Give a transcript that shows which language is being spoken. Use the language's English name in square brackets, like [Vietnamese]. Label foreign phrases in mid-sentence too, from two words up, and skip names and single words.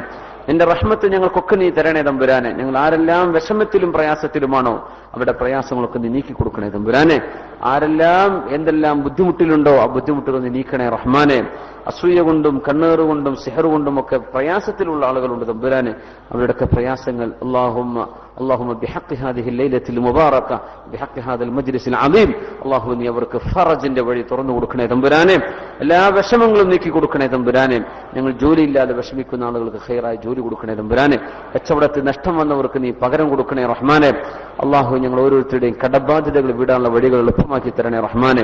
[Malayalam] നിന്റെ റഹ്മത്ത് ഞങ്ങൾക്കൊക്കെ നീ തരണേ തമ്പുരാനെ. ഞങ്ങൾ ആരെല്ലാം വിഷമത്തിലും പ്രയാസത്തിലുമാണോ അവരുടെ പ്രയാസങ്ങളൊക്കെ നീ നീക്കി കൊടുക്കണേ തമ്പുരാനെ. ആരെല്ലാം എന്തെല്ലാം ബുദ്ധിമുട്ടിലുണ്ടോ ആ ബുദ്ധിമുട്ടുകൾ നീ നീക്കണേ റഹ്മാനെ. അസൂയ കൊണ്ടും കണ്ണേറുകൊണ്ടും സിഹറുകൊണ്ടും ഒക്കെ പ്രയാസത്തിലുള്ള ആളുകളുണ്ട് തമ്പുരാനെ. അവരുടെയൊക്കെ പ്രയാസങ്ങൾ [Arabic] اللهم بحق هذه الليلة المباركة بحق هذا المجلس العظيم [Malayalam] അല്ലാഹു നീ അവർക്ക് ഫറജിന്റെ വഴി തുറന്നു കൊടുക്കണേ തമ്പുരാനെ. എല്ലാ വിഷമങ്ങളും നീക്കി കൊടുക്കണേ തമ്പുരാനെ. ഞങ്ങൾ ജോലിയില്ലാതെ വിഷമിക്കുന്ന ആളുകൾക്ക് ഖൈറായ ജോലി കൊടുക്കണേ തമ്പുരാനെ. കച്ചവടത്തിൽ നഷ്ടം വന്നവർക്ക് നീ പകരം കൊടുക്കണേ റഹ്മാനെ. അല്ലാഹു ഞങ്ങൾ ഓരോരുത്തരുടെയും കടബാധ്യതകൾ വിടാനുള്ള വഴികൾ എളുപ്പമാക്കി തരണേ റഹ്മാനെ.